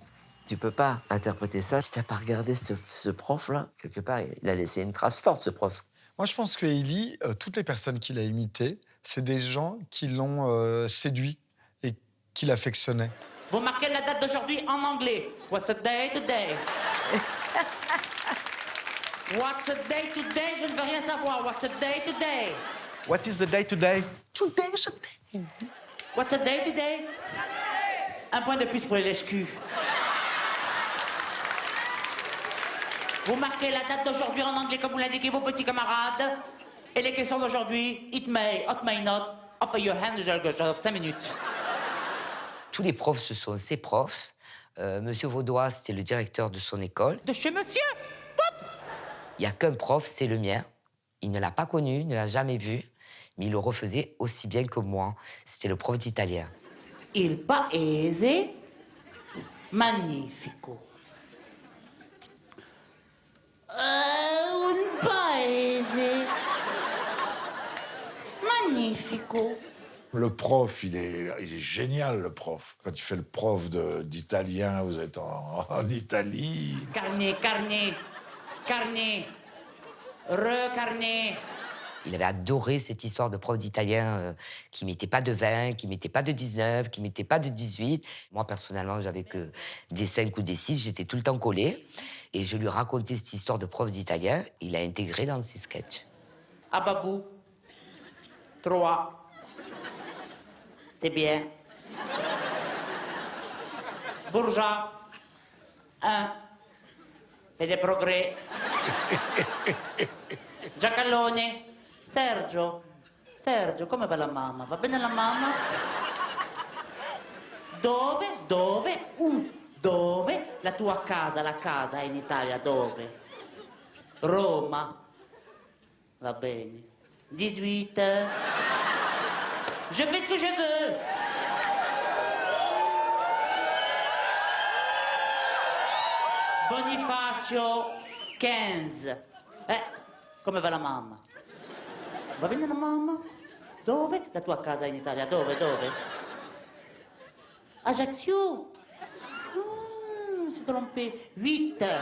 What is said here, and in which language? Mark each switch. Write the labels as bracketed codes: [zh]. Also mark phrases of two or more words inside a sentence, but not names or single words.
[fr] Tu peux pas interpréter ça si t'as pas regardé ce prof-là. Quelque part, il a laissé une trace forte, ce prof. Moi, je pense que Élie, toutes les personnes qu'il a imitées, c'est des gens qui l'ont séduit et qui l'affectionnaient. Vous marquez la date d'aujourd'hui en anglais. [en] What's a day today? What's a day today? [fr] Je ne veux rien savoir. [en] What's a day today? What is the day today? Today is a day. What's a day today? [fr] Un point de plus pour les lèche-culs. Vous marquez la date d'aujourd'hui en anglais comme vous l'indiquez vos petits camarades. Et les questions d'aujourd'hui, [en] it may not, offer your hand, 5 minutes. [fr] Tous les profs, ce sont ses profs. Monsieur Vaudois, c'était le directeur de son école. De chez monsieur? Il n'y a qu'un prof, c'est le mien. Il ne l'a pas connu, ne l'a jamais vu, mais il le refaisait aussi bien que moi. C'était le prof d'italien. [it] Il paese magnifico. Un paese magnifico. [fr] Le prof, il est génial, le prof. Quand il fait le prof d'italien, vous êtes en Italie. Carnet, recarnet. Il avait adoré cette histoire de prof d'italien qui mettait pas de 20, qui mettait pas de 19, qui mettait pas de 18. Moi, personnellement, j'avais que des 5 ou des 6, j'étais tout le temps collée. Et je lui racontais cette histoire de prof d'italien. Il l'a intégré dans ses sketchs. Ababou. 3. C'est bien. Bourgeois. 1. Fais des progrès. [it] Giacalone. Sergio, come va la mamma? Va bene la mamma? Dove? Dove? La tua casa, la casa in Italia, dove? Roma. Va bene. 18. [fr] Je fais ce que je veux. [it] Bonifacio, 15. Come va la mamma? Va bene la mamma? Dove? La tua casa in Italia, dove? [fr] Ajaccio. C'est trompé. 8.